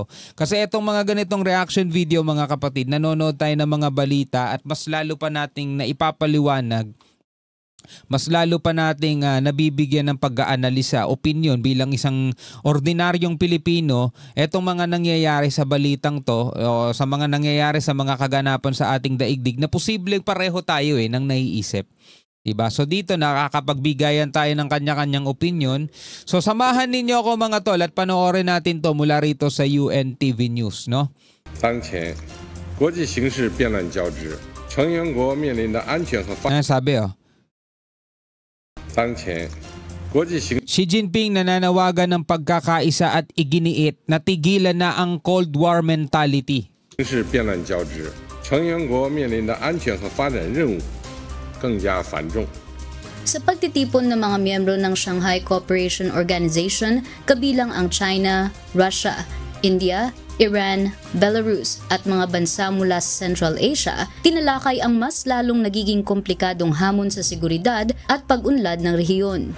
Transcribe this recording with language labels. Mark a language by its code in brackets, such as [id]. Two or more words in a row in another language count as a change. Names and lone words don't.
[tl] Kasi itong mga ganitong [en] reaction video [tl] mga kapatid, nanonood tayo ng mga balita at mas lalo pa nating naipapaliwanag, mas lalo pa nating nabibigyan ng pag-aanalisa, opinion bilang isang ordinaryong Pilipino, etong mga nangyayari sa balitang to o sa mga nangyayari sa mga kaganapan sa ating daigdig na posibleng pareho tayo ng naiisip. Diba? So dito nakakapagbigayan tayo ng kanya-kanyang opinion. So samahan ninyo ako mga tol at panoorin natin to mula rito sa UNTV News, no? [zh] 当前国际形势变乱交织，成员国面临的安全和发展。 [tl] sabi Xi Jinping nananawagan ng pagkakaisa at iginiit na tigilan na ang [en] Cold War mentality. [zh] 形势变乱交织，成员国面临的安全和发展任务更加繁重。 [tl] Sa pagtitipon ng mga miyembro ng Shanghai Cooperation Organization, kabilang ang China, Russia, India, Iran, Belarus at mga bansa mula sa Central Asia, tinalakay ang mas lalong nagiging komplikadong hamon sa seguridad at pag-unlad ng rehiyon.